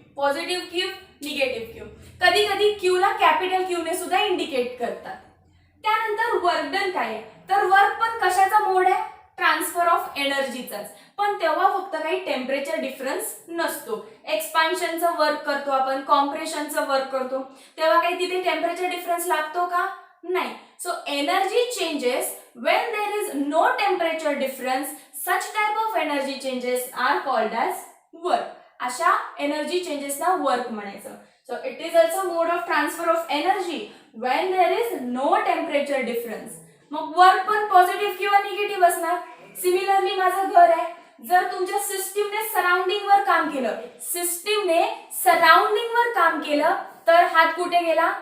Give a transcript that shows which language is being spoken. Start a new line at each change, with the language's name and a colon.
Marathi: Positive Q, negative Q. कधी कधी Q ला कॅपिटल Q ने सुद्धा इंडिकेट करतात. त्यानंतर वर्क डन काय आहे? तर वर्क पण कशाचा मोड आहे? Transfer of एनर्जीचाच. पण तेव्हा फक्त काही टेम्परेचर डिफरन्स नसतो. एक्सपान्शनचं वर्क करतो आपण, कॉम्प्रेशनचं वर्क करतो, तेव्हा काही तिथे टेम्परेचर डिफरन्स लागतो का? नाही.
English: So energy changes when there is no temperature difference, such type of energy changes are called as work.
Marathi: अशा एनर्जी चेंजेसला वर्क म्हणायचं.
English: So it is also mode of transfer of energy when there is no temperature difference.
Marathi: मग work पण positive किंवा negative असणार. Similarly माझं घर आहे. जर तुमच्या सिस्टीमने सराउंडिंग वर काम केलं, सिस्टीमने सराउंडिंग वर काम केलं तर हात कुठे गेला?